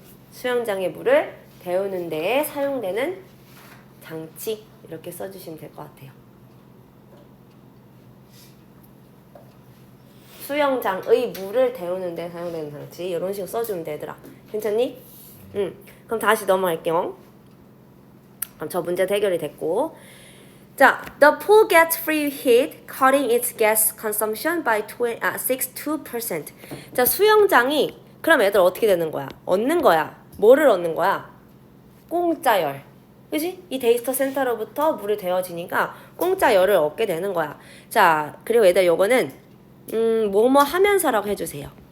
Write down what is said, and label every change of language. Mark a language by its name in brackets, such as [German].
[Korean] 수영장의 물을 데우는 데에 사용되는 장치. 이렇게 써주시면 될 것 같아요. 수영장의 물을 데우는 데 사용되는 장치. 이런 식으로 써주면 되더라. 괜찮니? 그럼 다시 넘어갈게요. [English] 그럼 저 문제 해결이 됐고, 자, the pool gets free heat, cutting its gas consumption by 62%. [Korean] 자, 수영장이 그럼 애들 어떻게 되는 거야? 얻는 거야. 뭐를 얻는 거야? 공짜 열. 그지? 이 데이터 센터로부터 물이 데워지니까 공짜 열을 얻게 되는 거야. 자, 그리고 얘들 요거는 뭐뭐 하면서라고 해주세요.